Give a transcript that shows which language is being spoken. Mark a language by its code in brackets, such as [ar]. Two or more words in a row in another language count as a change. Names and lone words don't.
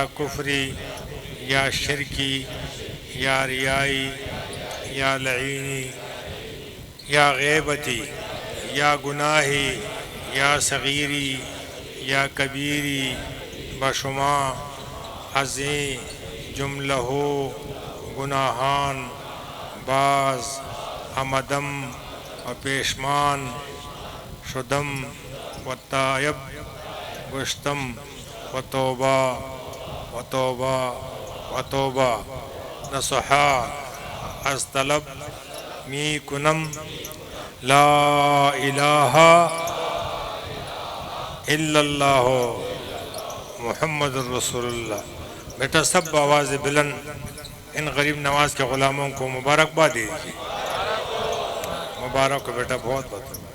[fa] کفری یا شرکی یا ریائی یا لعینی یا غیبتی یا گناہی یا صغیری یا کبیری بشما عظیم جملہ گناہان باز آمدم و پیشمان شدم و تائب گشتم و توبہ و توبہ و توبہ نصحا از طلب می کنم [ar] لا الہ الا اللہ محمد الرسول اللہ۔ [ur] بیٹا سب آواز بلند ان غریب نواز کے غلاموں کو مبارکباد دیجیے۔ مبارک ہو بیٹا، بہت بہت۔